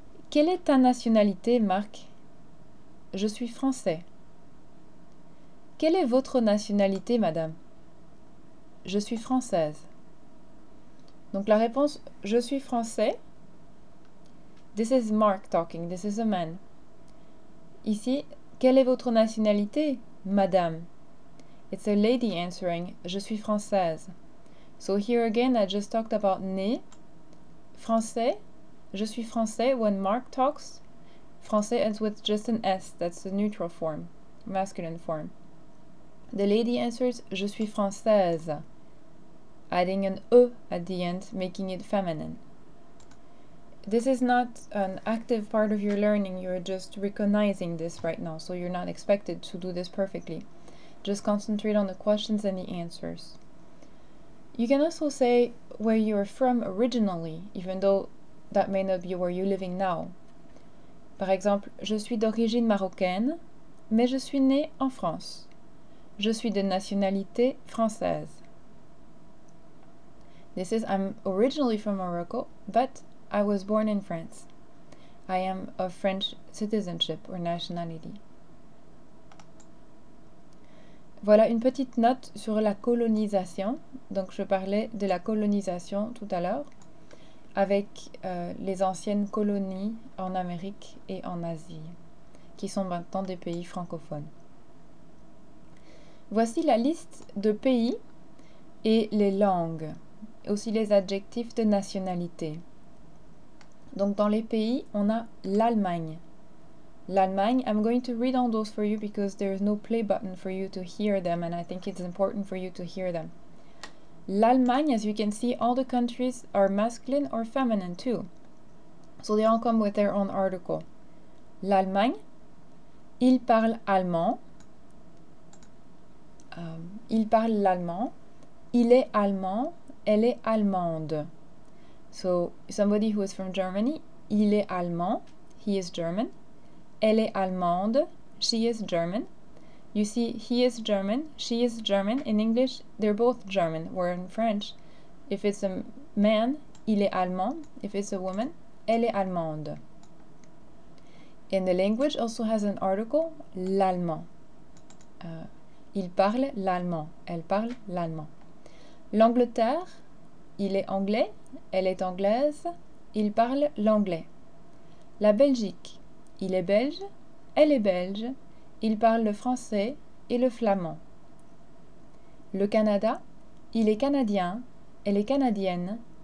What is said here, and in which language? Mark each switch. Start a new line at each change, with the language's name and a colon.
French: Quelle est ta nationalité, Marc? Je suis français. Quelle est votre nationalité, madame? Je suis française. Donc la réponse, je suis français.
English: This is Mark talking, this is a man.
French: Ici, quelle est votre nationalité, madame?
English: It's a lady answering,
French: je suis française.
English: So here again, I just talked about né, français,
French: je suis français.
English: When Mark talks, français ends with just an S, that's the neutral form, masculine form. The lady answers,
French: je suis française,
English: adding an E at the end, making it feminine. This is not an active part of your learning, you're just recognizing this right now, so you're not expected to do this perfectly. Just concentrate on the questions and the answers. You can also say where you're from originally, even though that may not be where you're living now.
French: Par exemple, je suis d'origine marocaine, mais je suis né en France. Je suis de nationalité française.
English: This is, I'm originally from Morocco, but I was born in France. I am of French citizenship or nationality.
French: Voilà une petite note sur la colonisation. Donc je parlais de la colonisation tout à l'heure avec les anciennes colonies en Amérique et en Asie, qui sont maintenant des pays francophones. Voici la liste de pays et les langues, aussi les adjectifs de nationalité. Donc dans les pays, on a l'Allemagne.
English: L'Allemagne, I'm going to read all those for you because there's no play button for you to hear them, and I think it's important for you to hear them. L'Allemagne, as you can see, all the countries are masculine or feminine too. So they all come with their own article.
French: L'Allemagne, il parle allemand. Il parle l'allemand. Il est allemand. Elle est allemande.
English: So somebody who is from Germany,
French: il est allemand.
English: He is German.
French: Elle est allemande.
English: She is German. You see, he is German, she is German. In English, they're both German. Where in French, if it's a man,
French: il est allemand.
English: If it's a woman,
French: elle est allemande.
English: And the language also has an article, l'allemand.
French: Il parle l'allemand. Elle parle l'allemand. L'Angleterre, il est anglais. Elle est anglaise. Il parle l'anglais. La Belgique, il est belge. Elle est belge. Il parle le français et le flamand. Le Canada, il est canadien. Elle est canadienne.